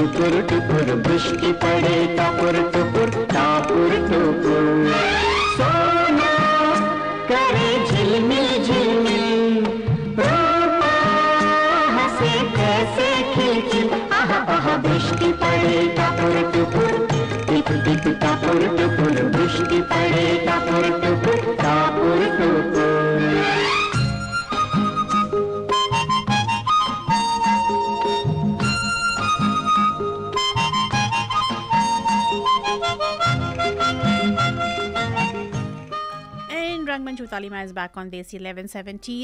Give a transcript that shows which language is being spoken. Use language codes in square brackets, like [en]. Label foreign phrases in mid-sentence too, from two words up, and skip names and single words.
[bn] টাপুর টুপুর বৃষ্টি পড়ে টাপুর টুপুর টাপুর টুপুর সোনা করে ঝিলমিল ঝিলমিল রুপা হাসে কৈসে খিলখিল আহা আহা বৃষ্টি পড়ে টাপুর টুপুর টিপ টিপ টাপুর টুপুর বৃষ্টি পড়ে টাপুর টুপুর টাপুর টুপুর [en] Rangmunch with Alima is back on Desi 1170.